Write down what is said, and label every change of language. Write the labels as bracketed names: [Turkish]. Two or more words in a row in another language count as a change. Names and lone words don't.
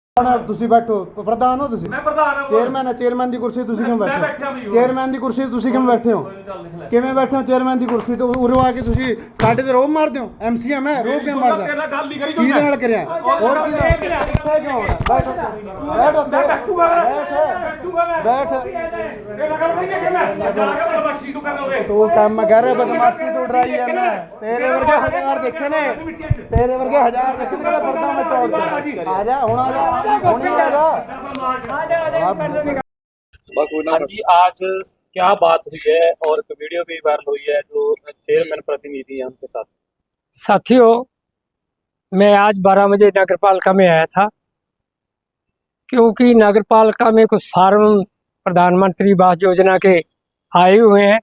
[Punjabi] ਤੁਸੀਂ ਬੈਠੋ ਪ੍ਰਧਾਨ ਹੋ ਤੁਸੀਂ [Hindi] मैं प्रधान हूं [Punjabi] ਚੇਅਰਮੈਨ ਹੈ ਚੇਅਰਮੈਨ ਦੀ ਕੁਰਸੀ ਤੁਸੀਂ ਕਿਵੇਂ [Hindi] मैं [Punjabi] ਬੈਠੇ [Hindi] बैठा भी [Punjabi] ਹੋ [Hindi] हूं [Punjabi] ਚੇਅਰਮੈਨ ਦੀ ਕੁਰਸੀ ਤੁਸੀਂ ਕਿਵੇਂ ਬੈਠੇ ਹੋ ਕਿਵੇਂ ਬੈਠੇ ਹੋ ਚੇਅਰਮੈਨ ਦੀ ਕੁਰਸੀ ਤੇ ਉਰੋਂ ਆ ਕੇ ਤੁਸੀਂ ਸਾਡੇ ਤੇ ਰੋਬ ਮਾਰਦੇ ਹੋ ਐਮਸੀਐਮ ਹੈ ਰੋਬ ਕਿਉਂ ਮਾਰਦਾ ਤੇਰੇ ਗੱਲ ਨਹੀਂ ਕਰੀ ਕਿਹਦੇ ਨਾਲ ਕਰਿਆ ਹੋਰ ਕਿਹਦੇ ਨਾਲ ਕਿੱਥੇ ਕਿਉਂ ਹੋਣਾ ਬੈਠੋ ਬੈਠੋ [Hindi] बैठूंगा मैं [Punjabi] ਬੈਠ [Hindi] तेरा गल नहीं है मैं जाके बदमाशी तू कर लोगे [Punjabi] ਤੂੰ ਕੰਮ ਕਰ ਬਦਮਾਸ਼ੀ ਤੂੰ ਡਰਾਈ ਜਾਂਦਾ ਤੇਰੇ ਵਰਗੇ ਹਜ਼ਾਰ ਦੇਖੇ ਨੇ ਤੇਰੇ ਵਰਗੇ ਹਜ਼ਾਰ ਦੇਖੇ ਨੇ ਪਰਦਾ ਮੈਂ ਚੌੜ ਤੇ ਆ ਜਾ ਹੁਣ ਆ ਜਾ ਹੁਣ ਆ ਜਾ [Hindi] हाँ जी, आज क्या बात हुई है और एक वीडियो भी वायरल हुई है जो चेयरमैन प्रतिनिधि है उनके साथ। साथियों, मैं आज 12 बजे नगर पालिका में आया था क्योंकि नगर पालिका में कुछ फार्म प्रधानमंत्री आवास योजना के आए हुए हैं।